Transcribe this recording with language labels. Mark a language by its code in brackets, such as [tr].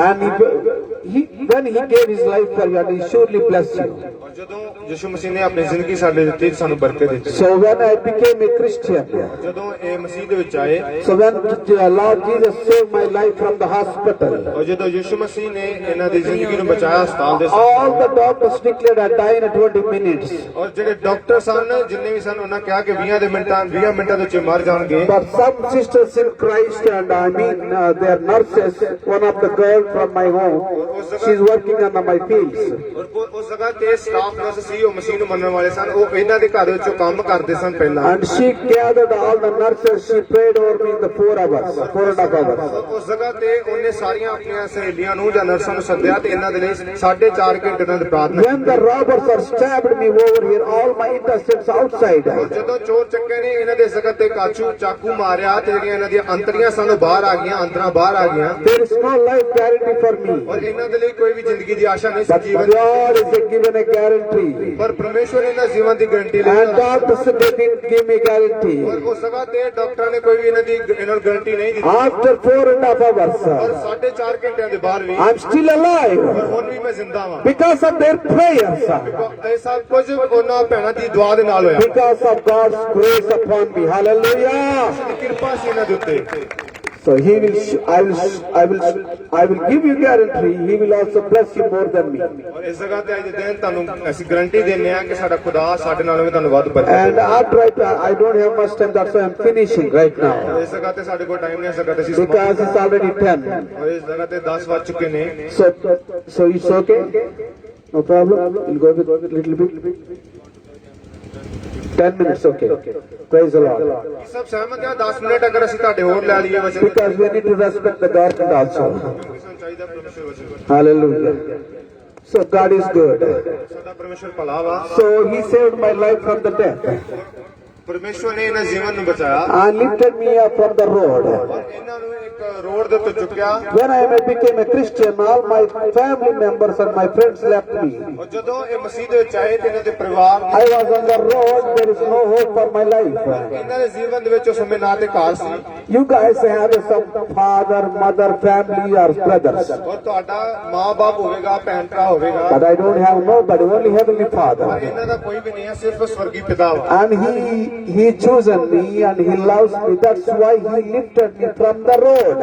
[en] And when he gave his life for you, and he surely blessed you. [pa] ਔਰ ਜਦੋਂ ਯਿਸੂ ਮਸੀਹ ਨੇ ਆਪਣੀ ਜ਼ਿੰਦਗੀ ਸਾਡੇ ਲਈ ਦਿੱਤੀ ਸਾਨੂੰ ਬਰਕਤ ਦਿੱਤੀ। [en] So when I became a Christian, [pa] ਜਦੋਂ ਇਹ ਮਸੀਹ ਦੇ ਵਿੱਚ ਆਏ [en] so when Lord Jesus saved my life from the hospital, [pa] ਔਰ ਜਦੋਂ ਯਿਸੂ ਮਸੀਹ ਨੇ ਇਹਨਾਂ ਦੀ ਜ਼ਿੰਦਗੀ ਨੂੰ ਬਚਾਇਆ ਹਸਪਤਾਲ ਦੇ [en] all the doctors declared I die in 20 minutes. [pa] ਔਰ ਜਿਹੜੇ ਡਾਕਟਰ ਸਨ ਜਿੰਨੇ ਵੀ ਸਨ ਉਹਨਾਂ ਕਿਹਾ ਕਿ 20 ਮਿੰਟਾਂ ਦੇ ਵਿੱਚ ਮਰ ਜਾਣਗੇ। [en] But some sisters in Christ, and I mean they are nurses, one of the girl from my home, she's working on my fields. [pa] ਔਰ ਉਸ ਜਗ੍ਹਾ ਤੇ ਸਟਾਫ ਨਰਸ ਸੀ ਉਹ ਮਸੀਹ ਨੂੰ ਮੰਨਣ ਵਾਲੇ ਸਨ। ਉਹ ਇਹਨਾਂ ਦੇ ਘਰ ਵਿੱਚੋਂ ਕੰਮ ਕਰਦੇ ਸਨ ਪਹਿਲਾਂ। [en] And she gathered all the nurses, she prayed over me in the 4 hours, 4.5 hours. [pa] ਉਸ ਜਗ੍ਹਾ ਤੇ ਉਹਨੇ ਸਾਰੀਆਂ ਆਪਣੀਆਂ ਸਹੇਲੀਆਂ ਨੂੰ ਜਾਂ ਨਰਸਾਂ ਨੂੰ ਸੱਦਿਆ ਤੇ ਇਹਨਾਂ ਦੇ ਲਈ 4.5 ਘੰਟੇ ਨਾਲ ਪ੍ਰਾਰਥਨਾ [en] When the robbers are stabbed me over here, all my intestines outside. [pa] ਜਦੋਂ ਚੋਰ ਚੱਕੇ ਨੇ ਇਹਨਾਂ ਦੇ ਜਗਤ ਤੇ ਚਾਕੂ ਮਾਰਿਆ ਤੇ ਜਿਹੜੀਆਂ ਇਹਨਾਂ ਦੀਆਂ ਅੰਤੜੀਆਂ ਸਨ ਉਹ ਬਾਹਰ ਆ ਗਈਆਂ, ਅੰਦਰਾਂ ਬਾਹਰ ਆ ਗਈਆਂ। [en] There is no life guarantee for me. [pa] ਔਰ ਇਹਨਾਂ ਦੇ ਲਈ ਕੋਈ ਵੀ ਜ਼ਿੰਦਗੀ ਦੀ ਆਸ਼ਾ ਨਹੀਂ ਸੀ [en] But [pa] Jeevan ਦੀ। [en] God is given a guarantee. [pa] ਪਰ ਪਰਮੇਸ਼ਵਰ ਨੇ ਇਹਨਾਂ ਜੀਵਨ ਦੀ ਗਾਰੰਟੀ ਲਈ [en] And doctors they didn't give me guarantee. [pa] ਔਰ ਉਸ ਜਗ੍ਹਾ ਤੇ ਡਾਕਟਰਾਂ ਨੇ ਕੋਈ ਵੀ ਇਹਨਾਂ ਨੂੰ ਗਾਰੰਟੀ ਨਹੀਂ ਦਿੱਤੀ। [en] After 4.5 [pa] ਔਰ [en] hours, [pa] 4.5 ਘੰਟਿਆਂ ਦੇ ਬਾਅਦ ਵੀ [en] I'm still alive [pa] ਔਰ ਹੁਣ ਵੀ ਮੈਂ ਜ਼ਿੰਦਾ ਵਾਂ। [en] because of their prayers. [pa] ਇਹ ਸਭ ਕੁਝ ਉਹਨਾਂ ਭੈਣਾਂ ਦੀ ਦੁਆ ਦੇ ਨਾਲ ਹੋਇਆ। [en] Because of God's grace upon me. Hallelujah. [pa] ਕਿਰਪਾ ਸੀ ਇਹਨਾਂ ਦੇ ਉੱਤੇ। [en] So he will, I will give you guarantee. He will also bless you more than me. [pa] ਔਰ ਇਸ ਜਗ੍ਹਾ ਤੇ ਅੱਜ ਦੇ ਦਿਨ ਤੁਹਾਨੂੰ ਅਸੀਂ ਗਾਰੰਟੀ ਦਿੰਦੇ ਹਾਂ ਕਿ ਸਾਡਾ ਖੁਦਾ ਸਾਡੇ ਨਾਲੋਂ ਵੀ ਤੁਹਾਨੂੰ ਵੱਧ ਬਰਕਤ [en] And after I don't have much time. That's why I'm finishing right now. [pa] ਇਸ ਜਗ੍ਹਾ ਤੇ ਸਾਡੇ ਕੋਲ ਟਾਈਮ ਨਹੀਂ, ਇਸ ਜਗ੍ਹਾ ਤੇ ਅਸੀਂ [en] Because it's already 10. [pa] ਔਰ ਇਸ ਜਗ੍ਹਾ ਤੇ 10 ਵੱਜ ਚੁੱਕੇ ਨੇ। [en] So it's okay. No problem. We'll go with a little bit. 10 minutes, okay. Praise the Lord. [pa] ਸਭ ਸਹਿਮਤ ਆ 10 ਮਿੰਟ ਅਗਰ ਅਸੀਂ ਤੁਹਾਡੇ ਹੋਰ ਲੈ ਲਈਏ ਵਚਨ [en] Because we need to respect the government also. [pa] ਸਾਨੂੰ ਚਾਹੀਦਾ ਪਰਮੇਸ਼ਰ ਵਚਨ। [en] Hallelujah. So God is good. [pa] ਸਾਡਾ ਪਰਮੇਸ਼ਰ ਭਲਾ ਵਾ। [en] So he saved my life from the death [pa] ਪਰਮੇਸ਼ਰ ਨੇ ਇਹਨਾਂ ਜੀਵਨ ਨੂੰ ਬਚਾਇਆ [en] and lifted me up from the road. [pa] ਔਰ ਇਹਨਾਂ ਨੂੰ ਇੱਕ ਰੋਡ ਦੇ ਉੱਤੇ ਚੁੱਕਿਆ। [en] When I became a Christian, all my family members and my friends left me. [pa] ਔਰ ਜਦੋਂ ਇਹ ਮਸੀਹ ਦੇ ਵਿੱਚ ਆਏ ਤੇ ਇਹਨਾਂ ਦੇ ਪਰਿਵਾਰ [en] I was on the road. There is no hope for my life. [pa] ਇਹਨਾਂ ਦੇ ਜੀਵਨ ਦੇ ਵਿੱਚ ਉਸ ਸਮੇਂ ਨਾ ਤੇ ਘਰ ਸੀ [en] You guys have some father, mother, family or brothers. [pa] ਔਰ ਤੁਹਾਡਾ ਮਾਂ-ਬਾਪ ਹੋਵੇਗਾ, ਭੈਣ ਭਰਾ ਹੋਵੇਗਾ, [en] But I don't have nobody, only Heavenly Father. [pa] ਪਰ ਇਹਨਾਂ ਦਾ ਕੋਈ ਵੀ ਨਹੀਂ ਹੈ, ਸਿਰਫ ਸਵਰਗੀ ਪਿਤਾ ਵਾ। [en] And he chosen me and he loves me. That's why he lifted me from the road.